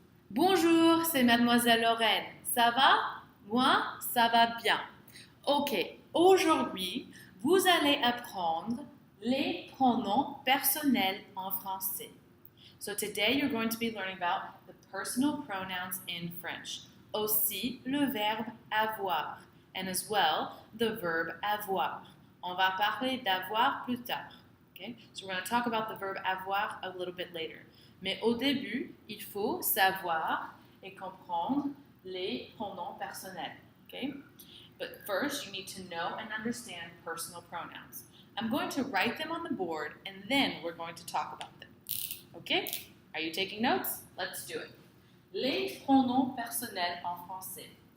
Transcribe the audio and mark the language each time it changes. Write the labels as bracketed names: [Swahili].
[French] Bonjour, c'est Mademoiselle Lorraine. Ça va? Moi, ça va bien. Ok, aujourd'hui, vous allez apprendre les pronoms personnels en français. [English] So today you're going to be learning about the personal pronouns in French. [French] Aussi le verbe avoir [English] and as well the verb avoir. [French] On va parler d'avoir plus tard. [English] Okay? So we're going to talk about the verb avoir a little bit later. [French] Mais au début, il faut savoir et comprendre les pronoms personnels. [English] Okay? But first, you need to know and understand personal pronouns. I'm going to write them on the board and then we're going to talk about them. Okay? Are you taking notes? Let's do it. [French] Les pronoms personnels en français.